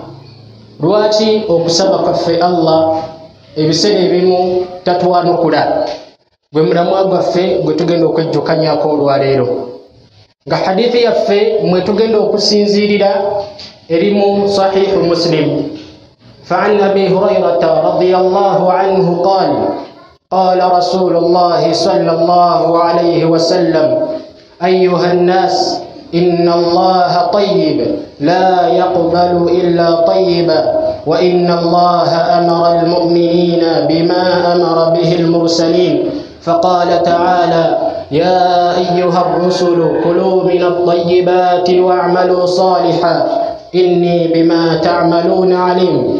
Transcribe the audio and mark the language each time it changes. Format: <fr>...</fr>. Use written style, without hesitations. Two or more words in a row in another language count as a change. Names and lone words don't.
<lg>Lwaki okusaba kwaffe Allah ebiseera ebimu tatwanukula? Gwe mulamwa gwaffe gwe tugenda okwejjukanyako olwaleero, nga hadithi yaffe mwe tugenda okusinziirira erimu sahihu Muslim.</lg> <ar>فعن أبي هريرة رضي الله عنه قال: قال رسول الله صلى الله عليه وسلم: أيها الناس، إن الله طيب لا يقبل إلا طيبا، وإن الله أمر المؤمنين بما أمر به المرسلين، فقال تعالى: يا أيها الرسل كلوا من الطيبات واعملوا صالحا إني بما تعملون عليم.</ar>